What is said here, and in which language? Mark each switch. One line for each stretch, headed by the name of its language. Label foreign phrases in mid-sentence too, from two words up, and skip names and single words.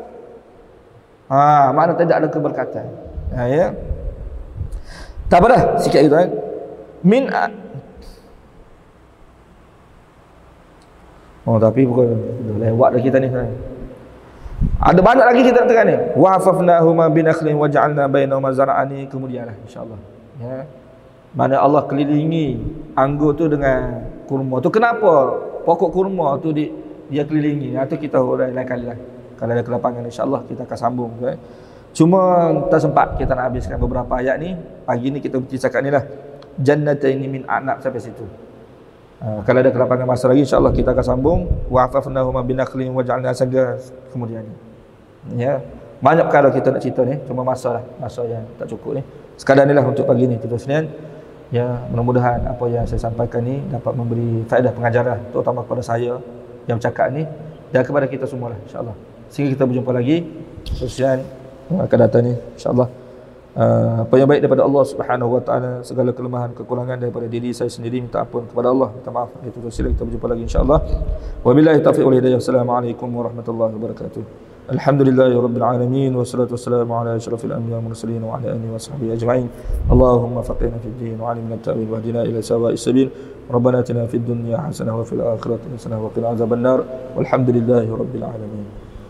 Malay: Makna tidak ada keberkatan. Ya. Tak apa dah, sikit gitu kan. Tapi bukan lewat dah kita ni. Ada banyak lagi kita nak terang ni.
Arabic: وحففناهما بنخل وجعلنا بينهما زرعا,
Malay: kemudianlah insya-Allah. Ya. Mana Allah kelilingi anggur tu dengan kurma. Tu kenapa pokok kurma tu dia kelilingi? Itu kita urai lain kali lah. Kalau ada kelapangan insya-Allah kita akan sambung. Cuma tak sempat kita nak habiskan beberapa ayat ni. Pagi ni kita bercakap ni lah.
Arabic: جنتين من أعناب
Malay: sampai situ. Kalau ada kelapangan masa lagi insya-Allah kita akan sambung.
Arabic: وحففناهما بنخل وجعلنا saga,
Malay: kemudian ni. Ya. Banyak perkara kita nak cerita ni, cuma masa yang tak cukup ni. Sekadar inilah untuk pagi ni tuan Senin. Ya, mudah-mudahan apa yang saya sampaikan ni dapat memberi faedah pengajaran terutama kepada saya yang bercakap ni dan kepada kita semua lah insya-Allah. Sehingga kita berjumpa lagi Senin akan datang ni insya-Allah. Apa yang baik daripada Allah Subhanahu Wa Taala, segala kelemahan kekurangan daripada diri saya sendiri minta ampun kepada Allah, minta maaf. Itu sila kita berjumpa lagi insya-Allah.
Arabic: وبالله التوفيق والهداية. السلام عليكم ورحمة الله وبركاته. الحمد لله رب العالمين والصلاة والسلام على أشرف الأنبياء والمرسلين وعلى آله وصحبه أجمعين. اللهم فقهنا في الدين وعلمنا التأويل واهدنا إلى سواء السبيل. ربنا آتنا في الدنيا حسنة وفي الآخرة حسنة وقنا عذاب النار. والحمد لله رب العالمين.